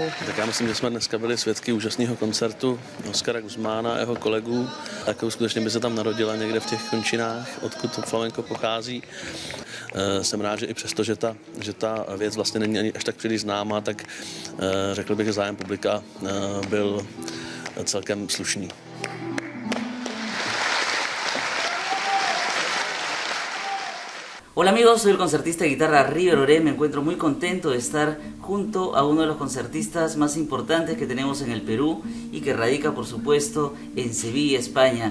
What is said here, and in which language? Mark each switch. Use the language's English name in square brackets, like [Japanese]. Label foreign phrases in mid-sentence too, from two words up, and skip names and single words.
[Czech] Tak já myslím, že jsme dneska byli svědky úžasného koncertu Oskara Guzmána a jeho kolegů. Tak skutečně by se tam narodila někde v těch končinách, odkud to flamenko pochází. Jsem rád, že i přesto, že ta věc vlastně není ani až tak příliš známá, tak řekl bych, že zájem publika byl celkem slušný. [Spanish] Hola amigos, soy el concertista de guitarra River Oré. Me encuentro muy contento de estar junto a uno de los concertistas más importantes que tenemos en el Perú y que radica, por supuesto, en Sevilla, España.